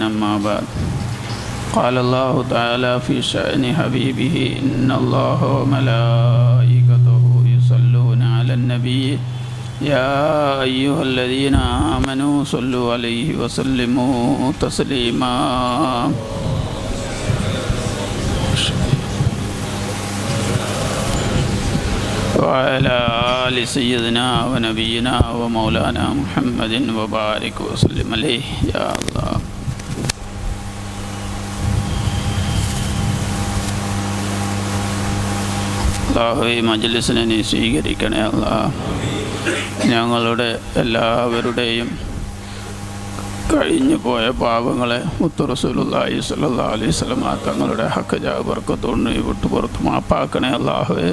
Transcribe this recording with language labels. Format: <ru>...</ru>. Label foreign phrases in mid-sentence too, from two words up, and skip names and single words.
<ar>أما بعد، قال الله تعالى في شأن حبيبه: إن الله وملائكته يصلون على النبي يا أيها الذين آمنوا صلوا عليه وسلموا تسليما. وعلى آل سيدنا ونبينا ومولانا محمد وبارك وسلم عليه يا الله.</ar> <ml>അല്ലാഹുവേ, മജ്‌ലിസിനെ നീ സ്വീകരിക്കണേ അല്ലാഹ്. ഞങ്ങളുടെ എല്ലാവരുടെയും കഴിഞ്ഞു പോയ പാപങ്ങളെ മുത്ത്</ml> <ar>رسول الله صلى الله عليه وسلم</ar> <ml>തങ്ങളുടെ ഹക്ക് ജാഹ് ബർക്കത്തുകൊണ്ട് നീ വിട്ടുപുറത്ത് മാപ്പാക്കണേ അല്ലാഹുവേ.</ml>